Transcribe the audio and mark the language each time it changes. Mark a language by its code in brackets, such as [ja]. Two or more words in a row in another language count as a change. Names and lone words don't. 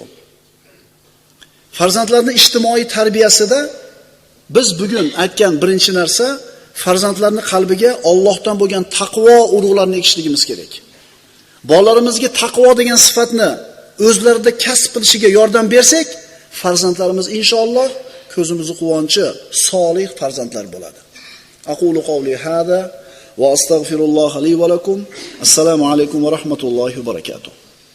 [uz] Farzandlarning ijtimoiy tarbiyasida biz bugun aytgan birinchi narsa, farzandlarning qalbiga Allohdan bo'lgan taqvo urug'larini ekishligimiz kerak. Bolalarimizga taqvo degan sifatni o'zlarida kasb qilishiga yordam bersak, farzandlarimiz inshaalloh ko'zimizni quvonchi, solih farzandlar bo'ladi. [ar] أقول قولي هذا وأستغفر الله لي ولكم. السلام عليكم ورحمة الله وبركاته.